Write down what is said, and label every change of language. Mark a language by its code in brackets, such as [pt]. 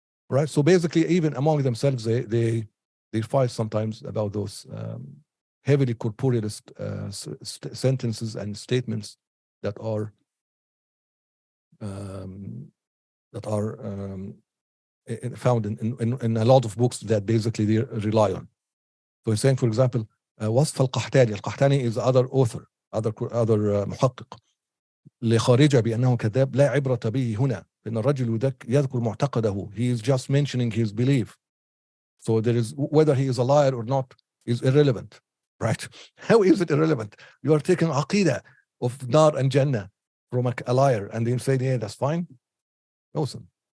[en] Right, so basically, even among themselves, they fight sometimes about those heavily corporealist sentences and statements that are found in a lot of books that basically they rely on. So he's saying, for example, [ar] وصف القحطاني. القحطاني [en] is other author, other [ar] محقق لخارجة بأنه كذاب لا عبرة به هنا. إن الرجل يذكر معتقده. [en] He is just mentioning his belief. So there is, whether he is a liar or not is irrelevant, right? How is it irrelevant? You are taking aqidah of nar and jannah from a liar, and then say, yeah, that's fine. Awesome.